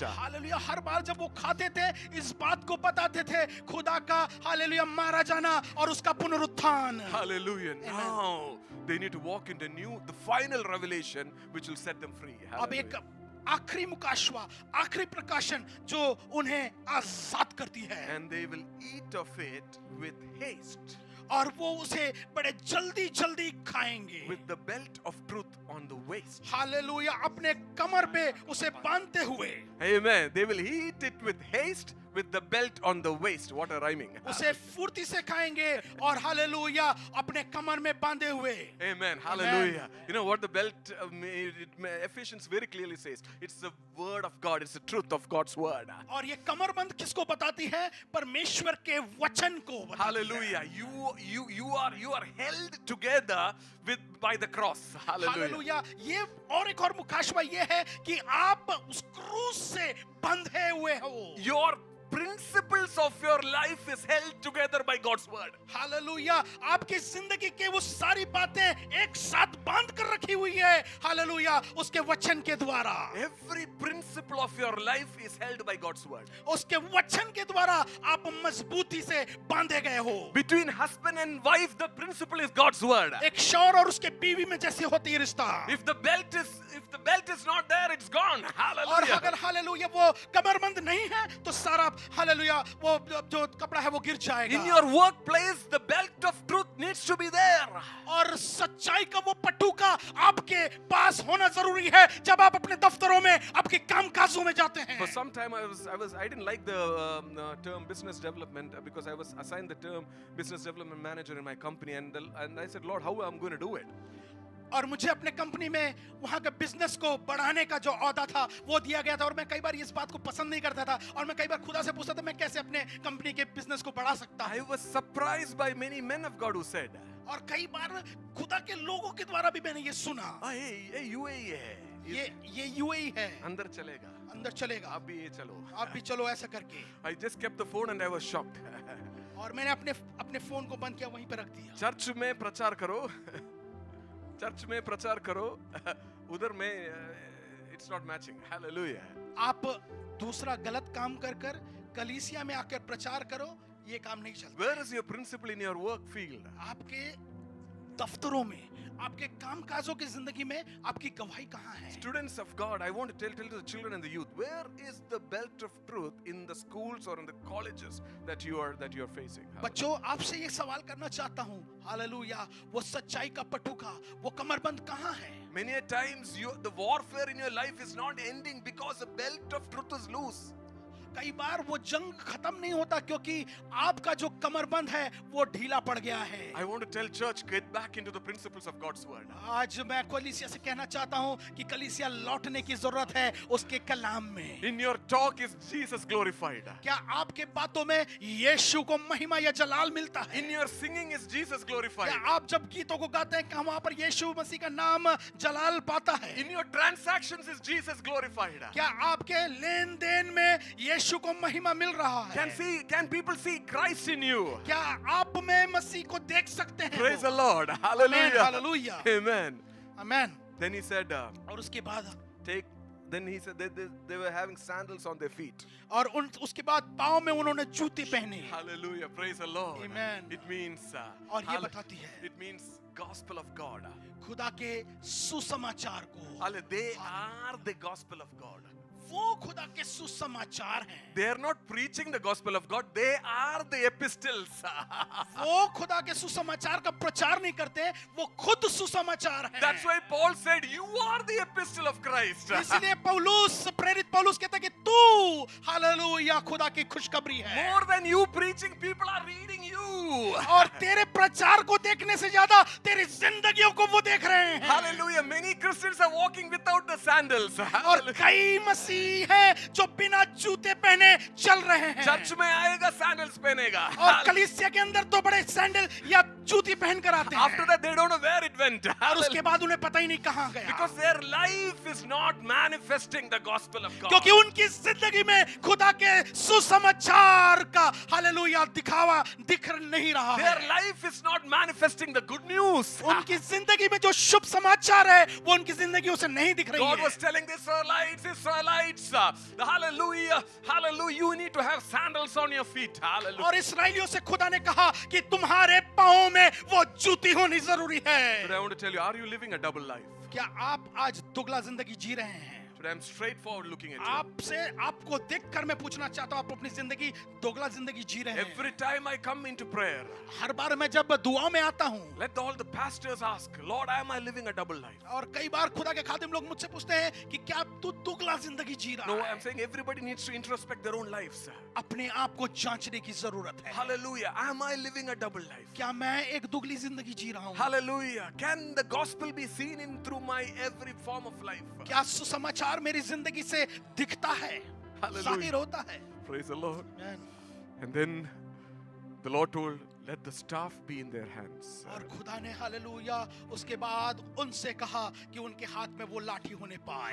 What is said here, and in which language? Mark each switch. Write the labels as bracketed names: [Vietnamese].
[Hindi] Hallelujah, हर बार जब वो खाते थे इस बात को बताते थे खुदा का हालेलुया मारा जाना और उसका पुनरुत्थान। [English] Hallelujah. Now they need to walk in the final revelation which will set them free. [Hindi] अब एक आखिरी मुकाशवा, आखिरी प्रकाशन जो उन्हें आजाद करती है, [English] And they will eat of it with haste, [Hindi] और वो उसे बड़े जल्दी जल्दी खाएंगे। [English] with the belt of truth on the waist. [Hindi] Hallelujah, अपने कमर पे उसे बांधते हुए [English] Amen. They will eat it with haste, with the belt on the waist. What a rhyming. [Hindi] उसे फुर्ती से खाएंगे, और हालेलुया अपने कमर में बांधे हुए। [English] Amen. Hallelujah. You know what the belt, Ephesians very clearly says. It's the word of God. It's the truth of God's word. [Hindi] और ये कमरबंद किसको बताती है? परमेश्वर के वचन को बताती है। [English] Hallelujah. You are held together by the cross. Hallelujah. [Hindi] Hallelujah, ये और एक और मुकाशवा ये है कि आप उस क्रूस से बंधे हुए हो। [English] Your principles of your life is held together by God's word. [Hindi] Hallelujah, आपकी जिंदगी के वो सारी बातें एक साथ बांध कर रखी हुई है, हालेलुया, उसके वचन के द्वारा। [English] Every principle of your life is held by God's word. [Hindi] उसके वचन के द्वारा आप मजबूती से बांधे गए हो। [English] Between husband and wife, the principle is God's word. [Hindi] एक शौहर और उसके बीवी में जैसे होती है रिश्ता, [English] If the belt is not there, it's gone. [Hindi] और [English] Hallelujah. [Hindi] अगर हालेलुया वो कमरबंद नहीं है तो सारा हालेलुया वो जो कपड़ा है वो गिर जाएगा। [English] In your workplace, the belt of truth needs to be there. [Hindi] और सच्चाई का वो पटुका आपके पास होना जरूरी है जब आप अपने दफ्तरों में, आपके कामकाजों में जाते हैं। [English] For some time I didn't like the term business development because I was assigned the term business development manager in my company, and I said, Lord, how am I going to do it? [Hindi] और मुझे अपने company में वहां के business को बढ़ाने का जो औदा था वो दिया गया था, और मैं कई बार इस बात को पसंद नहीं करता था, और मैं कई बार खुदा से पूछता था मैं कैसे अपने कंपनी के बिजनेस को बढ़ा सकता [English] I [Hindi] हूं। [English] was surprised by many men of God who said, [Hindi] और कई बार खुदा के लोगों के द्वारा भी मैंने ये सुना, hey, UAE है, ये यूएई है, अंदर चलेगा, अंदर चलेगा, आप भी ये चलो। आप भी चलो ऐसा करके। [English] I just kept the phone and I was shocked. [Hindi] और मैंने अपने फोन को बंद किया, वहीं पे रख दिया। चर्च में प्रचार करो, चर्च में प्रचार करो, उधर में [English] it's not matching. Hallelujah. [Hindi] आप दूसरा गलत काम कर कलीसिया में आकर प्रचार करो, ये काम नहीं चलता। [English] Where is your principle in your work field? [Hindi] आपके दफ्तरों में, आपके कामकाजों की जिंदगी में आपकी गवाही कहाँ है? [English] Students of God, I want to tell to the children and the youth, where is the belt of truth in the schools or in the colleges that you are facing? [Hindi] बच्चों, आपसे ये सवाल करना चाहता हूँ, हालेलुया, वो सच्चाई का पटुका, वो कमरबंद कहाँ है? [English] Many a times the warfare in your life is not ending because the belt of truth is loose. [Hindi] कई बार वो जंग खत्म नहीं होता क्योंकि आपका जो कमरबंद है वो ढीला पड़ गया है। [English] I want to tell church, get back into the principles of God's word. [Hindi] आज मैं कलीसिया से कहना चाहता हूँ कि कलीसिया लौटने की जरूरत है उसके कलाम में। [English] In your talk is Jesus glorified. [Hindi] क्या आपके बातों में यीशु को महिमा या जलाल मिलता है? [English] In your singing is Jesus glorified. [Hindi] क्या आप जब गीतों को गाते हैं क्या वहां पर यीशु मसीह का नाम जलाल पाता है? [English] In your transactions is Jesus glorified. [Hindi] क्या आपके लेन देन में यीशु को महिमा मिल रहा है? [English] Can people see Christ in you? [Hindi] क्या आप में मसीह को देख सकते हैं? [English] Praise the Lord. Hallelujah. Hallelujah. Amen. Amen. Then he said, [Hindi] और उसके बाद [English] then he said they were having sandals on their feet. [Hindi] और उसके बाद पाँव में उन्होंने जूते पहने। [English] Hallelujah. Praise the Lord. Amen. It means [Hindi] और ये बताती है [English] it means gospel of God. [Hindi] खुदा के सुसमाचार को। [English] They are the gospel of God. [Hindi] वो खुदा के सुसमाचार हैं। [English] They are not preaching the gospel of God. They are the epistles. [Hindi] वो खुदा के सुसमाचार का प्रचार नहीं करते, वो खुद सुसमाचार हैं। [English] That's why Paul said, "You are the epistle of Christ." [Hindi] इसलिए प्रेरित पौलुस कहता है कि तू हालेलुया खुदा की खुशखबरी है। [English] More than you preaching, people are reading you. you. [Hindi] और तेरे प्रचार को देखने से ज्यादा तेरी जिंदगियों को वो देख रहे हैं। [English] Hallelujah. Many Christians are walking without the sandals. [Hindi] और कई मसीह हैं जो बिना जूते पहने चल रहे हैं। चर्च में आएगा सैंडल्स पहनेगा। और कलीसिया के अंदर तो बड़े सैंडल या जूती पहन कर आते [English] After [Hindi] हैं। [English] that they don't know where it went. [Hindi] और उसके बाद उन्हें पता ही नहीं कहाँ गया। [English] Because their life is not manifesting the gospel of God. [Hindi] क्योंकि उनकी जिंदगी में खुदा के सुसमाचार का हालेलुया दिखावा दिख नहीं रहा [English] Their [Hindi] है। [English] life is not manifesting the good news. [Hindi] उनकी जिंदगी में जो शुभ समाचार है वो उनकी जिंदगियों से नहीं दिख रही [English] God [Hindi] है। [English] was telling the Israelites, hallelujah, hallelujah, you need to have sandals on your feet. Hallelujah. [Hindi] और इसराइलियों से खुदा ने कहा कि तुम्हारे पांवों में वो जूती होनी जरूरी है। [English] Today I want to tell you, are you living a double life? [Hindi] क्या आप आज दुगला जिंदगी जी रहे हैं? [English] Today I'm straightforward looking at you. [Hindi] आपसे आपको देखकर मैं पूछना चाहता हूं, आप अपनी जिंदगी दोगला जिंदगी जी रहे हैं? [English] Every time I come into prayer, [Hindi] हर बार मैं जब दुआ में आता हूं, [English] let all the pastors ask, Lord, am I living a double life? [Hindi] और कई बार खुदा के खादिम लोग मुझसे पूछते हैं कि क्या तू दुगला जिंदगी जी रहा [English] No, [Hindi] है? [English] I'm saying everybody needs to introspect their own lives. [Hindi] अपने आप को जांचने की जरूरत है। [English] Hallelujah. Am I living a double life? [Hindi] क्या मैं एक दुगली जिंदगी जी रहा हूं? [English] Hallelujah. Can the gospel be seen in through my every form of life? [Hindi] क्या सुसमाचार मेरी जिंदगी से दिखता है, [English] Hallelujah. [Hindi] जाहिर होता है? [English] Praise the Lord. Amen. And then the Lord told, let the staff be in their hands. [Hindi] और खुदा ने हालेलुया उसके बाद उनसे कहा कि उनके हाथ में वो लाठी होने पाए।